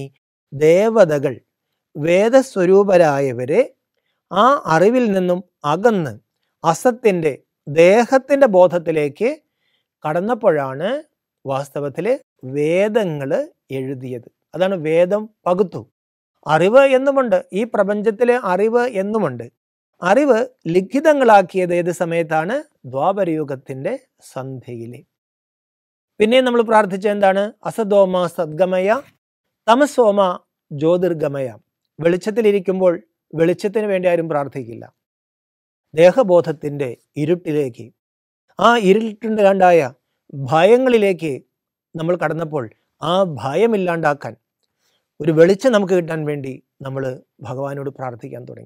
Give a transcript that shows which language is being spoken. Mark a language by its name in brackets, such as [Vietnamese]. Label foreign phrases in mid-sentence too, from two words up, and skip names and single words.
[Malayalam] ദേവതകൾ, വേദസ്വരൂപരായവരെ ആ അറിവിൽ നിന്നും അകന്ന് അസത്തിൻ്റെ, ദേഹത്തിൻ്റെ ബോധത്തിലേക്ക് കടന്നപ്പോഴാണ് വാസ്തവത്തിൽ വേദങ്ങൾ എഴുതിയത്. അതാണ് വേദം പകുത്തു. അറിവ് എന്നുമുണ്ട്, ഈ പ്രപഞ്ചത്തിലെ അറിവ് എന്നുമുണ്ട്. അറിവ് ലിഖിതങ്ങളാക്കിയത് ഏത് സമയത്താണ്? ദ്വാപരയുഗത്തിൻ്റെ സന്ധ്യയിലെ. പിന്നെ നമ്മൾ പ്രാർത്ഥിച്ച എന്താണ്? [Sanskrit] അസതോമ സദ്ഗമയ തമസോമ ജ്യോതിർഗമയ. [Malayalam] വെളിച്ചത്തിലിരിക്കുമ്പോൾ വെളിച്ചത്തിന് വേണ്ടി ആരും പ്രാർത്ഥിക്കില്ല. ദേഹബോധത്തിൻ്റെ ഇരുട്ടിലേക്ക്, ആ ഇരുട്ടിൻ്റെ കണ്ടായ ഭയങ്ങളിലേക്ക് നമ്മൾ കടന്നപ്പോൾ ആ ഭയമില്ലാണ്ടാക്കാൻ, ഒരു വെളിച്ചം നമുക്ക് കിട്ടാൻ വേണ്ടി നമ്മൾ ഭഗവാനോട് പ്രാർത്ഥിക്കാൻ തുടങ്ങി.